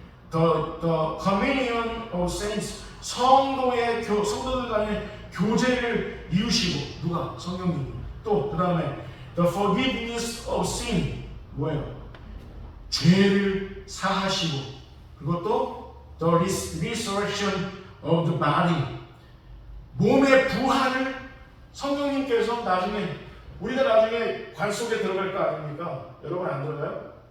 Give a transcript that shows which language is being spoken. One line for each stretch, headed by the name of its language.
English: The communion of saints.
Korean: 성도들 간의 교제를 이루시고 누가? 성령님. 또 그 다음에
English: the forgiveness of sin.
Korean: 뭐예요? 죄를 사하시고 그것도
English: the resurrection of the body.
Korean: 몸의 부활을 성령님께서 나중에 우리가 나중에 관 속에 들어갈 거 아닙니까? 여러분 안 들어가요?